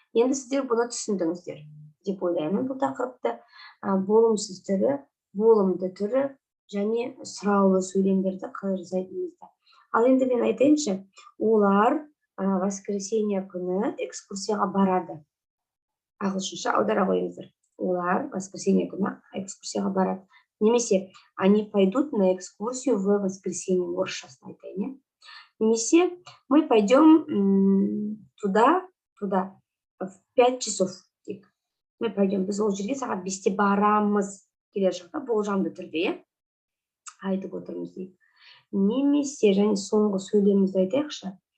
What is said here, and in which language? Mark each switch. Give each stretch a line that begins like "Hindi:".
Kazakh: Енді сіздер бұны түсіндіңіздер деп ойлаймын. Бұл тақырыпты болымсыз түрі, болымды түрі және сұраулы сөйлемдерді қалай жасайтынымызды. Ал енді мен айтайыншы, олар воскресенье күні экскурсияға барады. Ағылшынша аудара қойыңыздар. Олар воскресенье күні экскурсияға барады.
Russian: Немесе они пойдут на экскурсию в воскресенье.
Kazakh: Орысшасын айтайын, иә. Немесе
Russian: мы пойдем туда в 5 часов. Мы пойдем,
Kazakh: біз ол жерге сағат 5-те барамыз. Келер жақта болжамды түрде, иә, айтып отырмыз дейді. Немесе және соңғы сөйлемімізді айтайықшы.